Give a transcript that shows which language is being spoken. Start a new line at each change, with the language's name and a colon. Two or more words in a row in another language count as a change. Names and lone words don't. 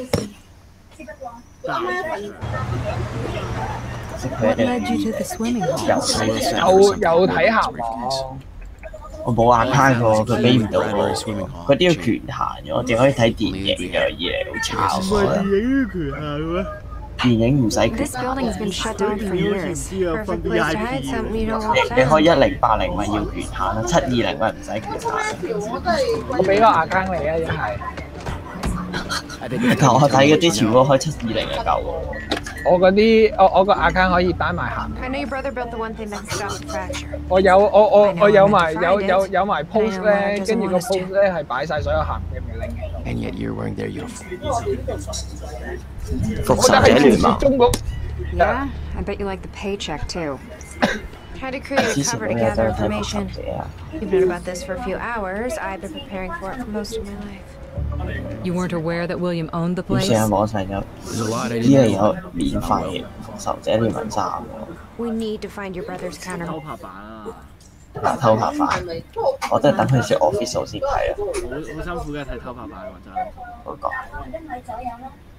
Cantonese: 有睇下網。我冇account喎，佢俾唔到我，嗰啲要權限嘅，我淨可以睇電影嘅，伊利好炒啊！電影要權限嘅咩？電影唔使權
English: This building's been shut down for years. Perfect place to hide something you don't want
Cantonese: 你開
English: found.
Cantonese: 1080咪要權限啦，720咪唔使權限。我俾個account你啊，一係。但我睇嗰啲全部開720就夠喎。我嗰啲我個 account 可以單埋行。
English: I know your brother built the one thing that could stop the fracture.
Cantonese: 我有埋 post 咧，跟住個 post 咧係擺晒所有鹹嘅咪拎。
English: And yet you're wearing their uniform.
Cantonese: 復仇者聯盟。
English: Yeah, I bet you like the paycheck too. Had to create a cover to gather information. You've known about this for a few hours. I've been preparing for it for most of my life. You weren't aware that William owned the
Cantonese: 要
English: place?
Cantonese: 上網上有，伊利有免費復仇者聯盟3喎。
English: We need to find your brother's counter.
Cantonese: 偷拍版啊！偷拍版，我真係等佢出 official 先睇啊！好辛苦嘅睇偷拍版嗰陣。嗰個